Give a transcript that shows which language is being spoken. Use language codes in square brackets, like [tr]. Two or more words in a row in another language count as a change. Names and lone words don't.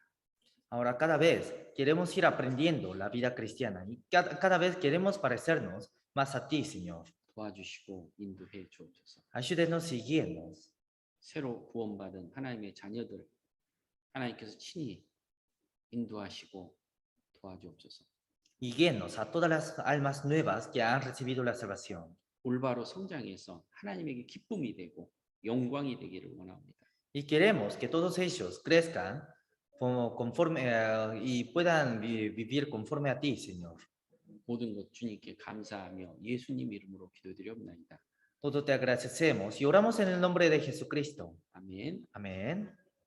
[es] Ahora cada vez queremos ir aprendiendo la vida cristiana y cada vez queremos parecernos más a ti, Señor. [ko] 도와주시고 인도해 주옵소서. [es] Ayúdenos y guíenos. [ko] 새로 구원받은 하나님의 자녀들 하나님께서 친히 인도하시고 도와주옵소서. [es] Y guíenos a todas las almas nuevas que han recibido la salvación. [ko] 올바로 성장해서 하나님에게 기쁨이 되고 영광이 되기를 원합니다. [es] Y queremos que todos ellos crezcan conforme y puedan vivir conforme a ti, Señor. [ko] 모든 것 주님께 감사하며 예수님 이름으로 기도드리옵나이다. [es] Todo te agradecemos y oramos en el nombre de Jesucristo. [ko] 아멘. [es] Amén.